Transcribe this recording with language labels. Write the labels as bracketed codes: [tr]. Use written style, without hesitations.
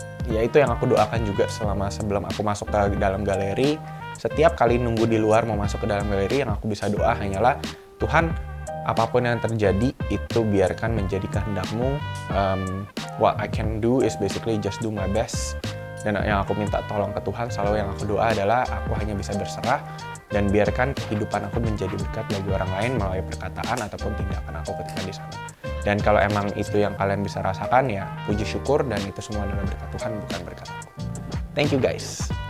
[id] Ya itu yang aku doakan juga sebelum aku masuk ke dalam galeri. Setiap kali nunggu di luar mau masuk ke dalam galeri, yang aku bisa doa hanyalah, Tuhan, apapun yang terjadi itu biarkan menjadi kehendak-Mu. [en] What I can do is basically just do my best. [id] Dan yang aku minta tolong ke Tuhan, selalu yang aku doa adalah aku hanya bisa berserah dan biarkan kehidupan aku menjadi berkat bagi orang lain melalui perkataan ataupun tindakan aku ketika di sana. Dan kalau emang itu yang kalian bisa rasakan, ya puji syukur, dan itu semua adalah berkat Tuhan, bukan berkat aku. [en] Thank you guys.